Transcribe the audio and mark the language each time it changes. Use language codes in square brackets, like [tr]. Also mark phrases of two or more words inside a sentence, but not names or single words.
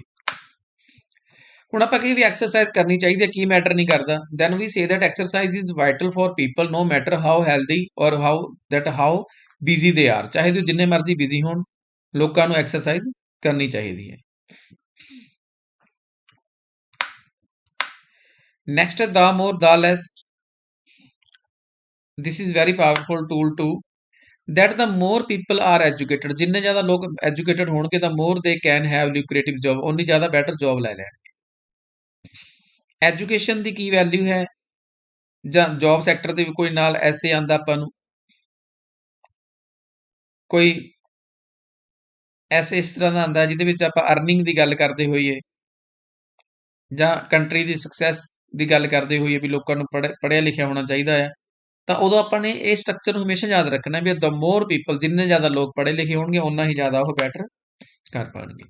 [pa] ਹੁਣ ਆਪਾਂ ਕਹੀ ਵੀ ਐਕਸਰਸਾਈਜ਼ ਕਰਨੀ ਚਾਹੀਦੀ ਹੈ, ਕੀ ਮੈਟਰ ਨਹੀਂ ਕਰਦਾ, [en] then we say that exercise is vital for people no matter how healthy or how busy they are. [pa] ਚਾਹੇ ਉਹ ਜਿੰਨੇ ਮਰਜ਼ੀ ਬਿਜ਼ੀ ਹੋਣ, ਲੋਕਾਂ ਨੂੰ ਐਕਸਰਸਾਈਜ਼ ਕਰਨੀ ਚਾਹੀਦੀ ਹੈ। [en] ਨੈਕਸਟ ਹੈ the more the less. this is very powerful tool to that the more people are educated, [pa] ਜਿੰਨੇ ਜ਼ਿਆਦਾ ਲੋਕ ਐਜੂਕੇਟਡ ਹੋਣਗੇ, [en] the more they can have lucrative job, [pa] ਉਨੀ ਜ਼ਿਆਦਾ [en] better job [pa] ਲੈ ਲੈਣਗੇ। ਐਜੂਕੇਸ਼ਨ ਦੀ ਕੀ ਵੈਲਿਊ ਹੈ, ਜਾਂ [en] job sector [pa] ਦੇ ਕੋਈ ਨਾਲ ਐਸੇ ਆਂਦਾ ਆਪਾਂ ਨੂੰ, ਕੋਈ ਐਸੇ ਇਸ ਤਰ੍ਹਾਂ ਦਾ ਆਂਦਾ ਜਿਹਦੇ ਵਿੱਚ ਆਪਾਂ ਅਰਨਿੰਗ ਦੀ ਗੱਲ ਕਰਦੇ ਹੋਈਏ, ਜਾਂ ਕੰਟਰੀ ਦੀ ਸਕਸੈਸ ਦੀ ਗੱਲ ਕਰਦੇ ਹੋਈਏ, ਵੀ ਲੋਕਾਂ ਨੂੰ ਪੜ੍ਹਿਆ ਲਿਖਿਆ ਹੋਣਾ ਚਾਹੀਦਾ ਹੈ, ਤਾਂ ਉਦੋਂ ਆਪਾਂ ਨੇ ਇਹ ਸਟਰਕਚਰ ਨੂੰ ਹਮੇਸ਼ਾ ਯਾਦ ਰੱਖਣਾ ਵੀ [en] the more people, [pa] ਜਿੰਨੇ ਜ਼ਿਆਦਾ ਲੋਕ ਪੜ੍ਹੇ ਲਿਖੇ ਹੋਣਗੇ, ਓਨਾ ਹੀ ਜ਼ਿਆਦਾ ਉਹ ਬੈਟਰ ਕਰ ਪਾਉਣਗੇ।